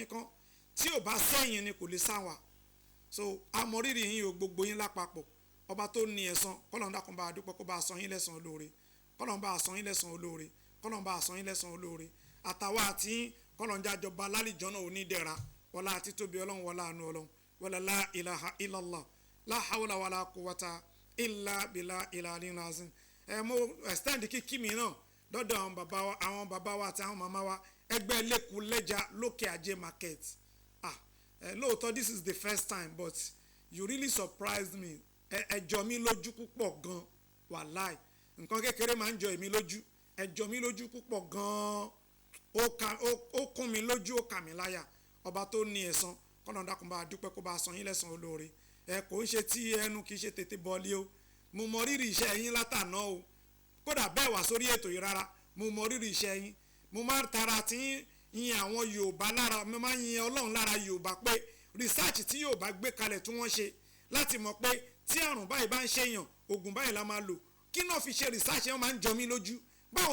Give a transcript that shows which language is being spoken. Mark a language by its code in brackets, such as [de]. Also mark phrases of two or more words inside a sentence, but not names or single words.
[yo] tí ò bá sẹ́yìn ni kò lè sá wa so amọ̀rírì yín o gbogbo yín lápapọ̀ ọba tó ní ẹ̀san kọ́lọ́n dákun bá a dúpẹ́ kó bá a san yín lẹ́san olóore kọ́lọ́n bá a san yín lẹ́san olóore kọ́lọ́n bá a san yín lẹ́san olóore àtàwa àti kọ́lọ́n jájọba lálìjọ́ náà onídẹ̀ra wọlá àti tóbi ọlọ́run wọlá àánú ọlọ́run wọlá [ar] لا إله إلا الله لا حول ولا قوة إلا بالله العلي العظيم [yo] mo extend kíkí mi náà lọ́dọ̀ àwọn bàbá wa àti àwọn màmá wa ẹgbẹ́ lẹ́kùn lẹ́jà lókè ajé market lóòótọ́ [en] this is the first time but you really surprised me [yo] ẹ jọ mí lójú púpọ̀ gan wàláì nǹkan kékeré máa ń jọ èmi lójú ẹ jọ mí lójú púpọ̀ gan ó kún mi lójú ó kà mí láyà ọba tó ní ẹ̀san kọ́nà dákun bá a dúpẹ́ kó bá a san yín lẹ́san olóore kò ń ṣe tí ẹnu kì í ṣe tètè bọ́ọ̀lì o mo mọ rírì iṣẹ́ yín látàná o kódà bẹ́ẹ̀ wá sórí ètò yìí rárá mo mọ rírì iṣẹ́ yín mo máa tara tí yin àwọn Yorùbá lára mo máa yin Ọlọ́run lára Yorùbá pé research tí Yorùbá gbé kalẹ̀ tí wọ́n ṣe láti mọ̀ pé tí àrùn báyìí bá ń ṣèyàn oògùn báyìí la máa lò kí náà fi ṣe research yẹn máa ń jọ mí lójú báwo